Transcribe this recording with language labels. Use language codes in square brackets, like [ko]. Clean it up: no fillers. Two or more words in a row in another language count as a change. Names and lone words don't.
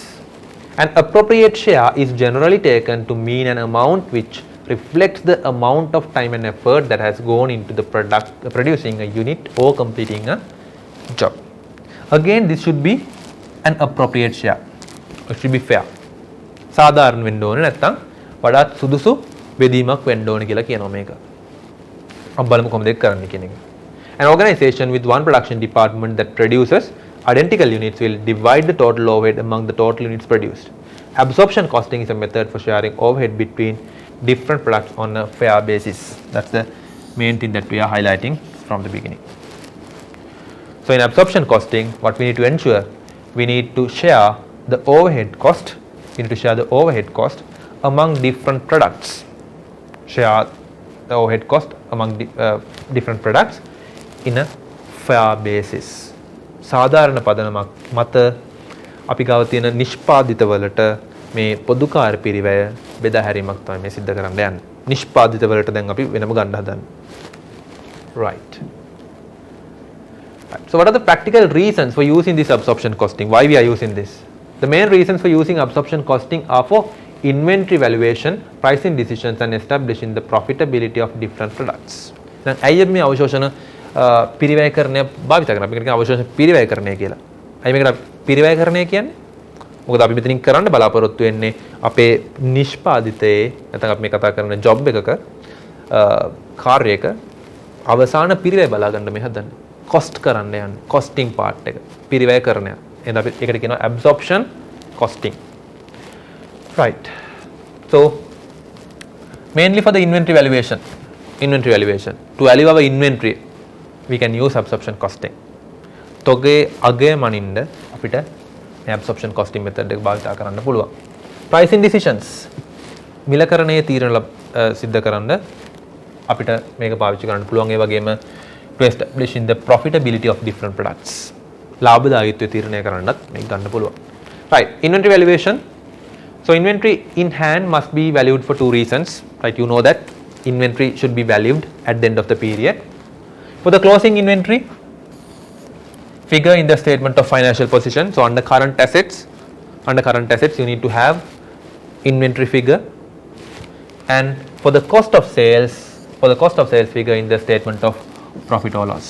[en] An appropriate share is generally taken to mean an amount which reflects the amount of time and effort that has gone into the producing a unit or completing a job. Again, this should be an appropriate share. It should be fair. [si] සාධාරණ වෙන්න ඕනේ නැත්නම් වඩාත් සුදුසු බෙදීමක් වෙන්න ඕනේ කියලා කියනවා මේක. අපි බලමු කොහොමද ඒක කරන්නේ කියන එක. [en] An organization with one production department that produces identical units will divide the total overhead among the total units produced. Absorption costing is a method for sharing overhead between different products on a fair basis. That's the main thing that we are highlighting from the beginning. So in absorption costing, what we need to ensure, we need to share the overhead cost. We need to share the overhead cost among different products. Share the overhead cost among different products in a fair basis. [si] සාධාරණ පදනමක් මත අපි ගාව තියෙන නිෂ්පාදිත වලට මේ පොදු කාර්ය පිරිවැය බෙදා හැරීමක් තමයි මේ සිද්ධ කරන්න යන්නේ. නිෂ්පාදිත වලට දැන් අපි වෙනම ගන්න හදන්නේ. [en] Right. So what are the practical reasons for using this absorption costing? Why we are using this? The main reasons for using absorption costing are for inventory valuation, pricing decisions and establishing the profitability of different products. [si] දැන් ඇයි අපි මේ අවශෝෂණ පිරිවැයකරණය භාවිත කරන්නේ? අපි කියන්නේ අවශෝෂණ පිරිවැයකරණය කියලා. අයි මේකට පිරිවැයකරණය කියන්නේ? මොකද අපි මෙතනින් කරන්න බලාපොරොත්තු වෙන්නේ අපේ නිෂ්පාදිතයේ නැත්නම් අපි මේ කතා කරන ජොබ් එකක කාර්යයක අවසාන පිරිවැය බලා ගන්න මේ හදන්නේ. කොස්ට් කරන්න යන්නේ. [en] costing part [si] එක. පිරිවැයකරණය. එහෙනම් අපි ඒකට කියනවා [en] absorption costing. Right. So mainly for the inventory valuation. To value our inventory, we can use absorption costing. [si] තොගේ අගය මනින්න අපිට මේ [en] absorption costing method [si] එක භාවිත කරන්න පුළුවන්. [en] Pricing decisions, [si] මිලකරණයේ තීරණ සිද්ධ කරන්න අපිට මේක පාවිච්චි කරන්න පුළුවන්. ඒ වගේම [en] to establishing the profitability of different products. [si] ලාභදායීත්වය තීරණය කරන්නත් මේක ගන්න පුළුවන්. [en] Right. Inventory valuation. So inventory in hand must be valued for two reasons. Right. You know that inventory should be valued at the end of the period. For the closing inventory figure in the statement of financial position, so under current assets you need to have inventory figure, and for the cost of sales figure in the statement of profit or loss.